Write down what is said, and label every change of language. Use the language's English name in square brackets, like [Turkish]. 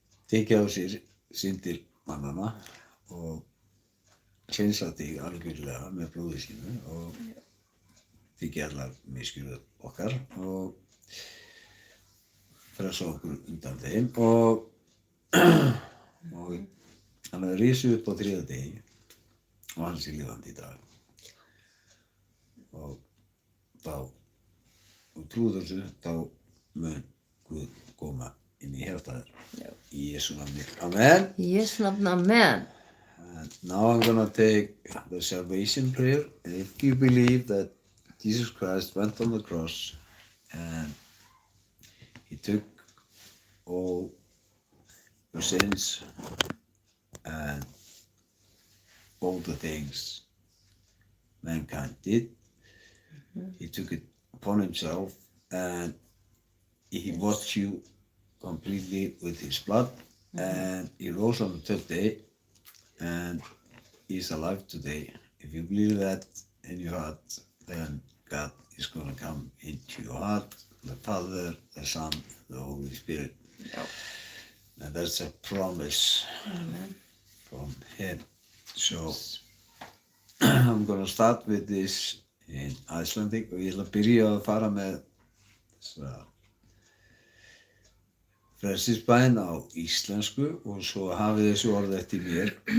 [Icelandic] tekið á sér syndir mannanna og hreinsað þig algjörlega með blóði sínu og tekið allar misgjörðir okkar og frelsa okkur undan þeim og hann hefði risið upp á 3. degi og hann sé lifandi í dag. Og þá, og trúðu þessu, þá mun Guð koma inn í hjartaðir. Í Jesú nafni. Amen. Í Jesú nafni, amen. [English] And now I'm gonna take the salvation prayer. And if you believe that Jesus Christ went on the cross and he took all your sins and all the things mankind did, he took it upon himself and he washed you completely with his blood and he rose on the 3rd day and he is alive today. If you believe that in your heart, then God is going to come into your heart, the Father, the Son, the Holy Spirit. [Icelandic] Já. [English] And that's a promise Amen. from him. So I'm gonna start with this in Icelandic [Icelandic] og ég ætla að byrja að fara með þessa frelsisbæn á íslensku og svo hafið þessu orð eftir mér.